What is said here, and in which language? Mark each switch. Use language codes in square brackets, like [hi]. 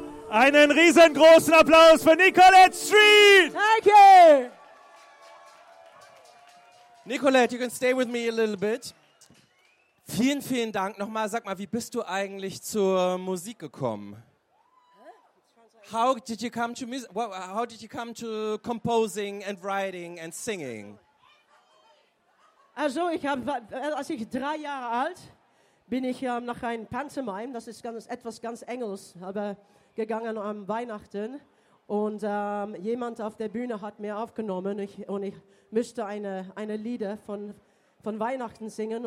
[de] Einen riesengroßen Applaus für Nicolette Street. [en] Thank you. Nicolette, you can stay with me a little bit. [de] Vielen, vielen Dank. Nochmal, sag mal, wie bist du eigentlich zur Musik gekommen? [en] How did you come to composing and writing and singing? [de] Also, als ich 3 Jahre alt bin, ich nach einem Pantomime, das ist etwas ganz Engels, aber gegangen am Weihnachten. Und jemand auf der Bühne hat mir aufgenommen und ich müsste eine Lieder von Weihnachten singen.